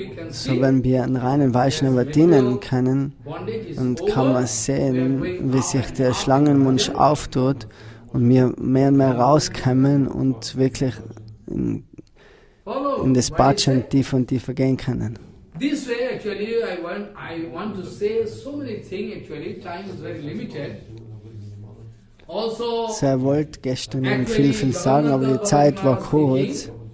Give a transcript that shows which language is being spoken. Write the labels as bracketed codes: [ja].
[de] So, wenn wir einen reinen Vaishnava dienen können, dann kann man sehen, wie sich der Schlangenmund auftut und wir mehr und mehr rauskommen und wirklich in das Bhajan tiefer und tiefer gehen können. [en] This way, actually, I want to say so many things. Actually, time is very limited. [de] Also, er wollte gestern viel sagen, aber die Zeit war kurz.